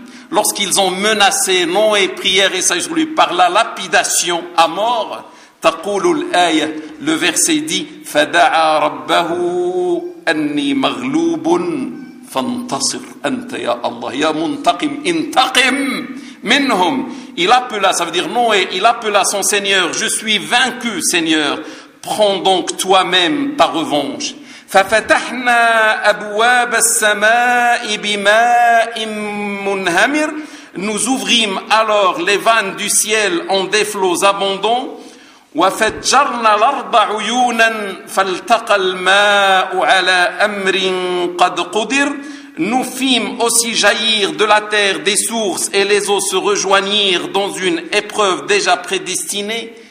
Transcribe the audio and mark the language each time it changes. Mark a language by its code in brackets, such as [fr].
[fr] Lorsqu'ils ont menacé Noé, prière et saillie sur lui par la lapidation à mort, [ar] تقول الآية, [fr] le verset dit, [ar] فدعا ربه أني مغلوب فانتصر أنت يا الله يا منتقم انتقم منهم. [fr] Il appela, ça veut dire Noé, il appela son Seigneur, je suis vaincu Seigneur, prends donc toi-même ta revanche. [ar] ففتحنا أبواب السماء بماء منهمر. [fr] Nous ouvrîmes alors les vannes du ciel en des flots abondants. [ar] وَفَجَّرْنَا الْأَرْضَ عُيُونًا فَالْتَقَى الْمَاءُ عَلَىٰ أَمْرٍ قَدْ قُدِرَ. [fr] Nous fîmes aussi jaillir de la terre des sources et les eaux se rejoignirent dans une épreuve déjà prédestinée.